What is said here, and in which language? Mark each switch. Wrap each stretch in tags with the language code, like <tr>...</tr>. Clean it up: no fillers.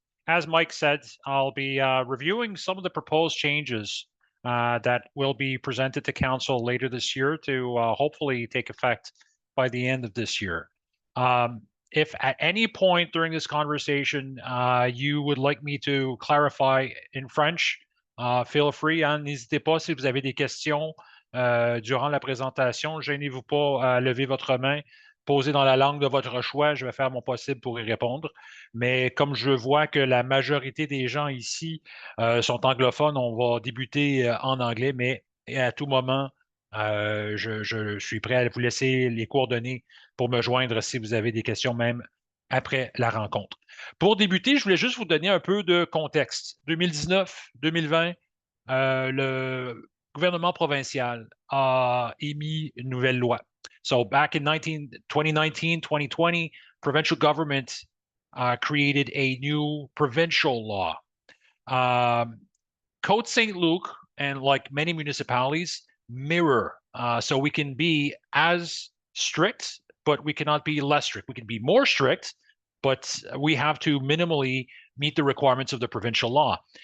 <en>As Mike said, I'll be reviewing some of the proposed changes that will be presented to Council later this year to hopefully take effect by the end of this year. If at any point during this conversation you would like me to clarify in French, feel free.</en> <fr>N'hésitez pas si vous avez des questions durant la présentation. Gênez-vous pas à lever votre main. Posé dans la langue de votre choix, je vais faire mon possible pour y répondre. Mais comme je vois que la majorité des gens ici sont anglophones, on va débuter en anglais, mais à tout moment, je suis prêt à vous laisser les coordonnées pour me joindre si vous avez des questions, même après la rencontre. Pour débuter, je voulais juste vous donner un peu de contexte. 2019-2020, le gouvernement provincial a émis une nouvelle loi.</fr> <en>So back in 2019, 2020, provincial government created a new provincial law. Côte Saint-Luc and like many municipalities mirror. So we can be as strict, but we cannot be less strict. We can be more strict, but we have to minimally meet the requirements of the provincial law.</en>